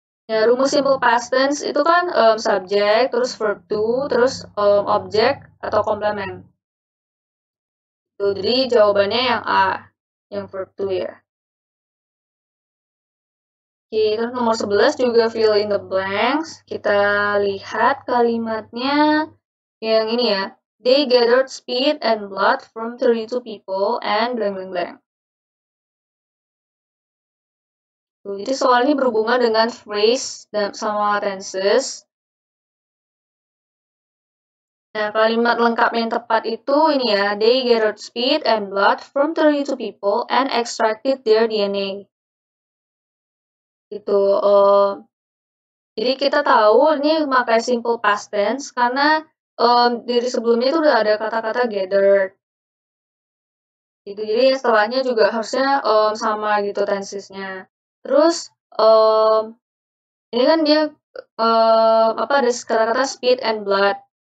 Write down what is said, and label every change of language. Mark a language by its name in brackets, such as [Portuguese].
[Indonesian] Ya, rumus simple past tense itu kan subject, terus verb to, terus object atau complement. Tuh, jadi jawabannya yang A, yang verb to ya. Oke, terus nomor 11 juga fill in the blanks. Kita lihat kalimatnya yang ini ya. [English] They gathered spit and blood from 32 people and blank blank blank. [Indonesian] Tuh, jadi soal ini berhubungan dengan phrase dan sama tenses. Nah, kalimat lengkap yang tepat itu ini ya. [English] They gathered spit and blood from 32 people and extracted their DNA. [Indonesian] Itu. Jadi kita tahu ini pakai simple past tense karena dari sebelumnya itu udah ada kata-kata gathered. Gitu. Jadi setelahnya juga harusnya sama gitu tensesnya. Terus ini kan dia ada kata-kata spit and blood.